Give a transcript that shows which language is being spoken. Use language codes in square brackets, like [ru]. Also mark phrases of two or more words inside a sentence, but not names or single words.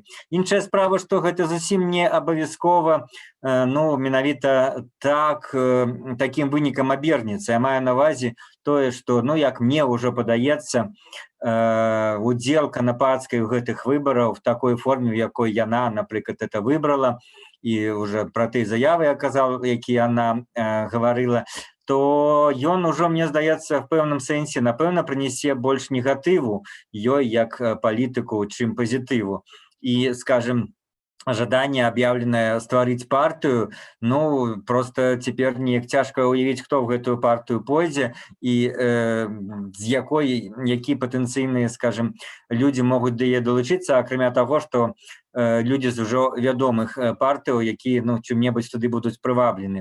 [be] Іншая справа, што гэта зусім не абавязкова, ну, менавіта такім вынікам абернецца. Я маю на ўвазе тое, што, ну, як мне ўжо падаецца, удзел Конопатскай у гэтых выбараў [ru] в такой форме, [be] в якой яна, напрыклад, это выбрала, і уже пра тыя заявы я казаў, якія яна гаварыла, то ён ужо, мне здаецца, в пэўным сэнсе, напэўна, прынясе больш негатыву ёй як палітыку, чым пазітыву. І, скажем, жаданне аб'яўленае стварыць партыю, ну, просто цяпер неяк цяжка ўявіць, хто ў гэтую партыю пойдзе і з які патэнцыйныя, скажем, людзі могуць да яе далучыцца, акрамя таго, што людзі з ужо вядомых партыяў, якія, ну, чым-небудзь туды будуць прываблены.